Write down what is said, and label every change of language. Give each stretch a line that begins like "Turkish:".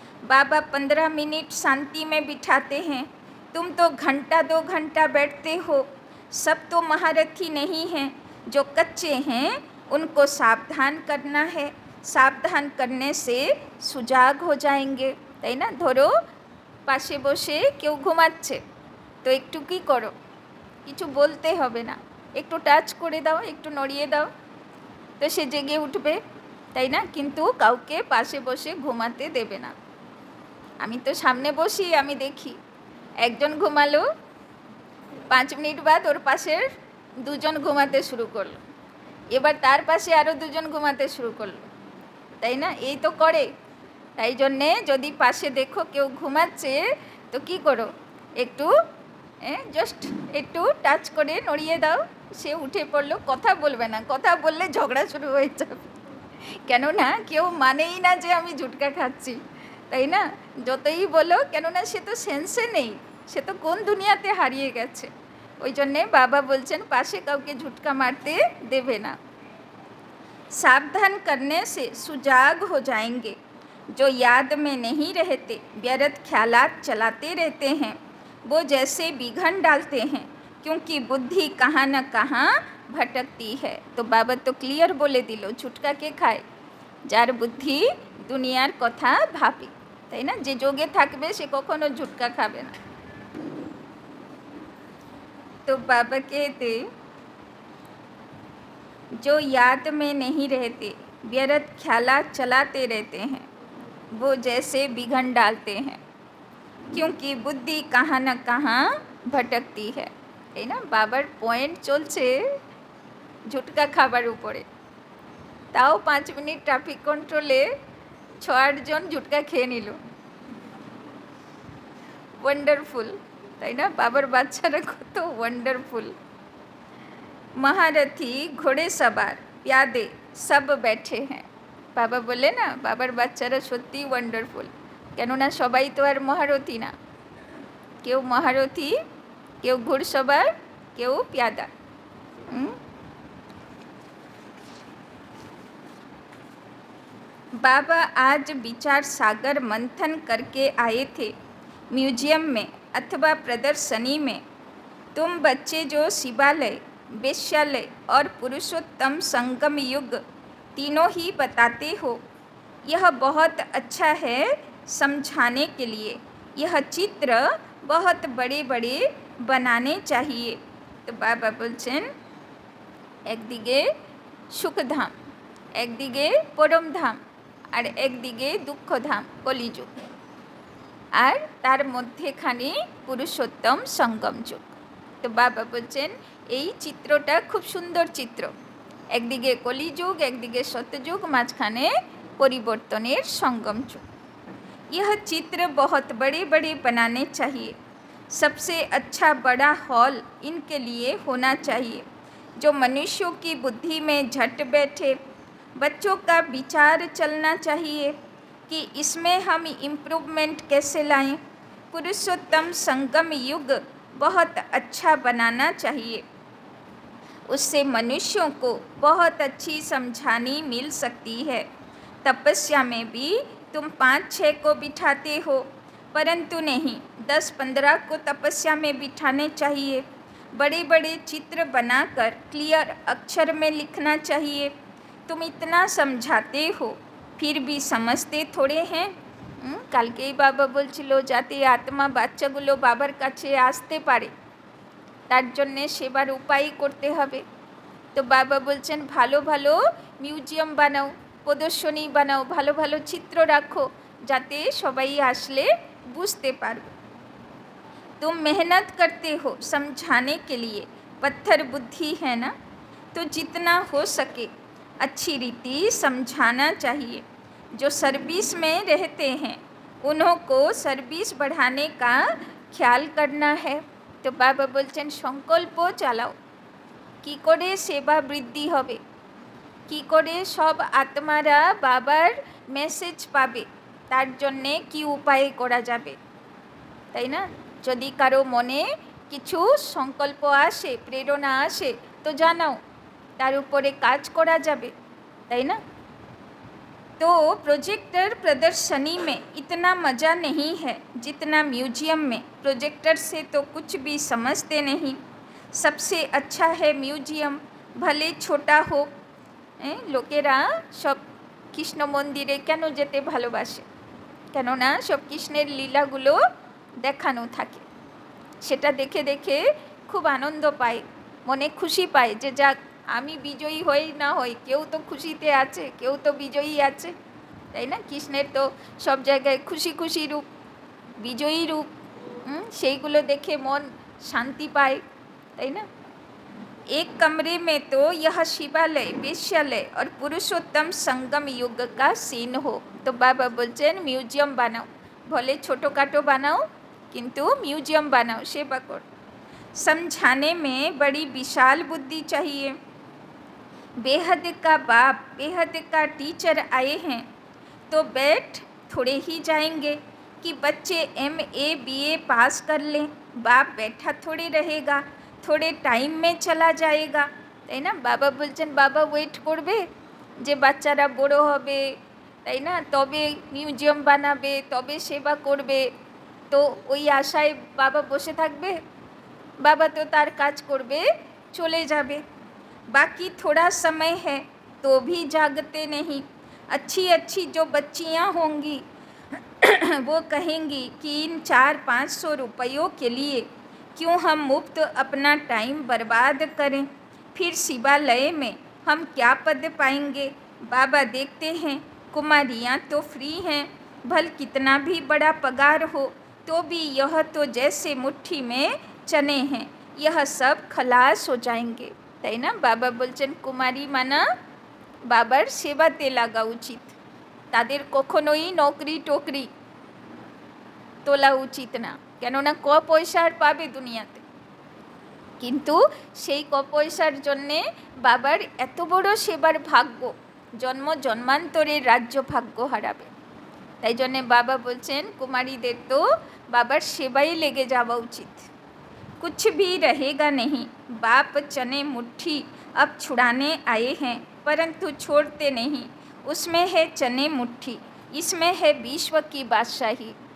Hindi: बाबा 15 minute शांति में बिठाते हैं, तुम तो घंटा 2 घंटा बैठते हो। सब तो महारथी नहीं हैं, जो कच्चे हैं उनको सावधान करना है, सावधान करने से सुजाग हो जाएंगे,
Bangla: তাই না? ধরো পাশে বসে কেউ ঘুমাচ্ছে, তো একটু কি করো, কিছু বলতে হবে না, একটু টাচ করে দাও, একটু নড়িয়ে দাও, তো সে জেগে উঠবে, তাই না? কিন্তু কাউকে পাশে বসে ঘুমাতে দেবে না। আমি তো সামনে বসি, আমি দেখি একজন ঘুমালো, 5 মিনিট বাদ ওর পাশের দুজন ঘুমাতে শুরু করলো, এবার তার পাশে আরও দুজন ঘুমাতে শুরু করলো, তাই না? এই তো করে। তাই জন্যে যদি পাশে দেখো কেউ ঘুমাচ্ছে, তো কি করো, একটু জাস্ট একটু টাচ করে নড়িয়ে দাও, সে উঠে পড়লো, কথা বলবে না, কথা বললে ঝগড়া শুরু হয়ে যাবে, কেননা কেউ মানেই না যে আমি ঝুটকা খাচ্ছি, তাই না? যতই বলো, কেননা সে তো সেন্সে নেই, সে তো কোন দুনিয়াতে হারিয়ে গেছে। ওই জন্যে বাবা বলছেন পাশে কাউকে ঝুটকা মারতে দেবে না।
Hindi: सावधान करने से सुजाग हो जाएंगे, जो याद में नहीं रहते व्यर्थ ख्यालात चलाते रहते हैं, वो जैसे बिघन डालते हैं, क्योंकि बुद्धि कहाँ न कहाँ भटकती है।
Bangla: तो बाबा तो क्लियर बोले दिल, झुटका के खाए जार बुद्धि दुनियार कथा भाबे, তাই না? যে যোগে থাকবে সে কখনো ঝুটকা খাবে না।
Hindi: तो बाबा कहते जो याद में नहीं रहते व्यर्थ ख्यालात चलाते रहते हैं, वो जैसे बिघन डालते हैं, क्योंकि बुद्धि कहाँ न कहाँ भटकती है,
Bangla: তাই না? বাবার পয়েন্ট চলছে ঝুটকা খাবার উপরে, তাও 5 মিনিট ট্রাফিক কন্ট্রোলে 6-8 জন ঝুটকা খেয়ে নিল, ওয়ান্ডারফুল, তাই না? বাবার বাচ্চারা কত ওয়ান্ডারফুল।
Hindi: महारथी घोड़े सवार प्यादे सब बैठे हैं,
Bangla: বাবা বলে না বাবার বাচ্চারা সত্যি ওয়ান্ডারফুল, কেননা সবাই তো আর মহারথী না, কেউ মহারথী, কেউ ঘোড়সওয়ার, কেউ প্যাদা।
Hindi: बाबा आज विचार सागर मंथन करके आए थे म्यूजियम में अथवा प्रदर्शनी में। तुम बच्चे जो शिवालय वेश्यालय और पुरुषोत्तम संगम युग तीनों ही बताते हो। यह बहुत अच्छा है समझाने के लिए। यह चित्र बहुत बड़े बड़े बनाने चाहिए।
Bangla: तो बाबा बोलছেন একদিকে সুখধাম, একদিকে পরমধাম, আর একদিকে দুঃখধাম কলিযুগ, আর তার মধ্যেখানে পুরুষোত্তম সঙ্গম যুগ। তো বাবা বলছেন এই চিত্রটা খুব সুন্দর চিত্র। একদিকে কলিযুগ, একদিকে সত্যযুগ, মাঝখানে परिवर्तनेर संगम युग।
Hindi: यह चित्र बहुत बड़े बड़े बनाने चाहिए। सबसे अच्छा बड़ा हॉल इनके लिए होना चाहिए जो मनुष्यों की बुद्धि में झट बैठे। बच्चों का विचार चलना चाहिए कि इसमें हम इम्प्रूवमेंट कैसे लाएं। पुरुषोत्तम संगम युग बहुत अच्छा बनाना चाहिए। उससे मनुष्यों को बहुत अच्छी समझानी मिल सकती है। तपस्या में भी तुम 5-6 को बिठाते हो, परंतु नहीं 10-15 को तपस्या में बिठाने चाहिए। बड़े बड़े चित्र बनाकर क्लियर अक्षर में लिखना चाहिए। तुम इतना समझाते हो फिर भी समझते थोड़े हैं।
Bangla: কালকেই বাবা বলছিল যাতে আত্মা বাচ্চাগুলো বাবার কাছে আসতে পারে তার জন্যে সেবার উপায় করতে হবে। তো বাবা বলছেন ভালো ভালো মিউজিয়াম বানাও, প্রদর্শনী বানাও, ভালো ভালো চিত্র রাখো যাতে সবাই আসলে বুঝতে পারবে।
Hindi: तुम मेहनत करते हो समझाने के लिए, पत्थर बुद्धि है ना, तो जितना हो सके अच्छी रीति समझाना चाहिए। जो सर्विस में रहते हैं उन्हों को सर्विस बढ़ाने का ख्याल करना है।
Bangla: तो बाबा बोलছেন संकल्प চালাও কি করে সেবা বৃদ্ধি হবে, কি করে সব আত্মারা বাবার মেসেজ পাবে, তার জন্যে কি উপায় করা যাবে, তাই না? যদি কারো মনে কিছু সংকল্প আসে, প্রেরণা আসে তো জানাও, তার উপরে কাজ করা যাবে, তাই না?
Hindi: तो प्रोजेक्टर प्रदर्शनी में इतना मज़ा नहीं है जितना म्यूजियम में। प्रोजेक्टर से तो कुछ भी समझते नहीं। सबसे अच्छा है म्यूजियम, भले छोटा हो।
Bangla: লোকেরা সব কৃষ্ণ মন্দিরে কেন যেতে ভালোবাসে? কেননা সব কৃষ্ণের লীলাগুলো দেখানো থাকে, সেটা দেখে দেখে খুব আনন্দ পায়, মনে খুশি পায় যে যাক আমি বিজয়ী হই না হই কেউ তো খুশিতে আছে, কেউ তো বিজয়ী আছে, তাই না? কৃষ্ণের তো সব জায়গায় খুশি খুশি রূপ, বিজয়ী রূপ, সেইগুলো দেখে মন শান্তি পায়, তাই না?
Hindi: एक कमरे में तो यह शिवालय, वेश्यालय और पुरुषोत्तम संगम युग का सीन हो। तो बाबा बोलছেন
Bangla: মিউজিয়াম বানাও,
Hindi: भले छोटोखाटो बनाओ किंतु म्यूजियम बनाओ, सेवा करो। समझाने में बड़ी विशाल बुद्धि चाहिए। बेहद का बाप, बेहद का टीचर आए हैं तो बैठ थोड़े ही जाएंगे कि बच्चे MA BA पास कर लें। बाप बैठा थोड़े रहेगा, थोड़े टाइम में चला जाएगा,
Bangla: তাই না? বাবা বলছেন বাবা ওয়েট করবে যে বাচ্চারা বড় হবে, তাই না, তবে মিউজিয়াম বানাবে, তবে সেবা করবে, তো ওই আশায় বাবা বসে থাকবে? বাবা তো তার কাজ করবে, চলে যাবে।
Hindi: बाकी थोड़ा समय है तो भी जागते नहीं। अच्छी अच्छी जो बच्चियां होंगी वो कहेंगी कि इन 400-500 रुपयों के लिए क्यों हम मुफ्त अपना टाइम बर्बाद करें, फिर शिवालय में हम क्या पद पाएंगे। बाबा देखते हैं कुमारियाँ तो फ्री हैं, भल कितना भी बड़ा पगार हो तो भी यह तो जैसे मुट्ठी में चने हैं, यह सब खलास हो जाएंगे,
Bangla: তাই না? বাবা বলছেন কুমারী মানা বাবার সেবাতে লাগা উচিত, তাদের কখনোই নকরি টোকরি তোলা উচিত না, কেননা ক পয়সার পাবে দুনিয়াতে, কিন্তু সেই ক পয়সার জন্যে বাবার এত বড় সেবার ভাগ্য, জন্ম জন্মান্তরের রাজ্য ভাগ্য হারাবে। তাই জন্যে বাবা বলছেন কুমারীদের তো বাবার সেবাই লেগে যাওয়া উচিত।
Hindi: कुछ भी रहेगा नहीं। बाप चने मुट्ठी अब छुड़ाने आए हैं परंतु छोड़ते नहीं। उसमें है चने मुट्ठी, इसमें है विश्व की बादशाही।